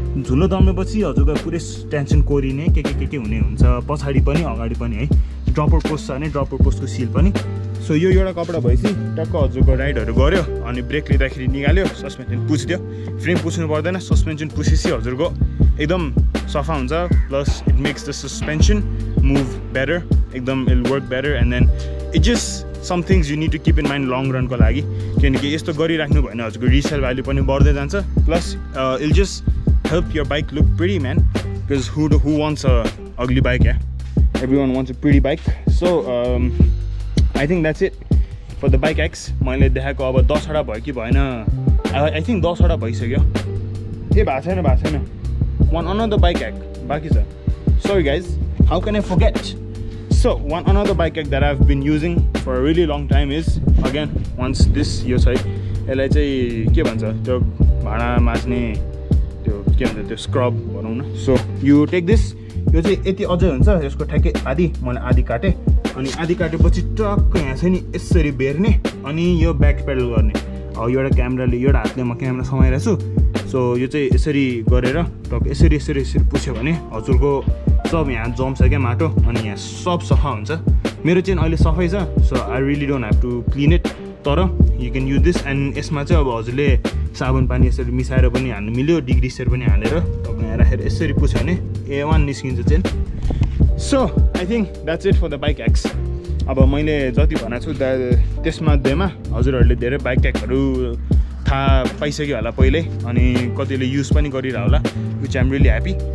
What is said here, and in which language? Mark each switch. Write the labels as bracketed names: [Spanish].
[Nepali] धुलो जमेपछि हजुरको पुरै टेन्सन कोरिने के हुने हुन्छ, पछाडि पनि अगाडि पनि है। ड्रपर पोस्ट छ भने ड्रपर पोस्टको सिल पनि। सो यो एउटा कपडा भएपछि टक्क हजुरको राइडहरू गऱ्यो अनि ब्रेक लिँदाखेरि निकाल्यो, सस्पेन्सन पुछिदियो। फ्रेम पुछ्नु पर्दैन, सस्पेन्सन पुछेपछि हजुरको एकदम सफा हुन्छ। [English] Plus it makes the suspension move better, एकदम it work better. And then it just some things you need to keep in mind [Nepali] long रनको लागि, किनकि यस्तो गरिराख्नु भएन हजुरको रिसेल भ्याल्यु पनि बढ्दै जान्छ। [English] Plus it just help your bike look pretty, man, because who wants a ugly bike? Yeah, everyone wants a pretty bike. So I think that's it for the Bike X. [Nepali] मैले देखाएको अब 10 वटा भयो कि भएन, [English] I think [Nepali] 10 वटा भइसक्यो। ए भएको छैन [English] one another bike hack [Nepali] बाँकी छ। [English] Sorry guys, how can I forget? So one another bike hack that I've been using for a really long time is again once this [Nepali] यो छ है, यसलाई चाहिँ के भन्छ त्यो भाँडा माझ्ने त्यो के भन्छ त्यो स्क्रब भनौँ न। [English] so you take this, [Nepali] यो चाहिँ यति अझै हुन्छ, यसको ठ्याक्कै आधी मैले आधी काटेँ। अनि आधी काटेपछि टक्क यहाँ चाहिँ नि यसरी बेर्ने अनि यो ब्याक पेडल गर्ने। अब एउटा क्यामेराले एउटा हातले म क्यामेरा समाइरहेको छु। सो यो चाहिँ यसरी गरेर टक्क यसरी यसरी यसरी पुछ्यो भने हजुरको सब यहाँ जम्छ क्या माटो, अनि यहाँ सब सफा हुन्छ। मेरो चाहिँ अहिले सफै छ, [English] So I really don't have to clean it. तर you can use this. [Nepali] And यसमा चाहिँ अब हजुरले साबुन पानी यसरी मिसाएर पनि हाल्नु मिल्यो, डिग्रिसर पनि हालेर टक्क यहाँ राखेर यसरी पुछ्यो भने A1 निस्किन्छ chain. [English] So I think that's it for the bike X. [Nepali] अब मैले जति भनेको छु त्यसमध्येमा हजुरहरूले धेरै बाइक एक्सहरू थाहा पाइसक्यो होला पहिल्यै, अनि कतिले युज पनि गरिरह होला, [English] Which I am really happy.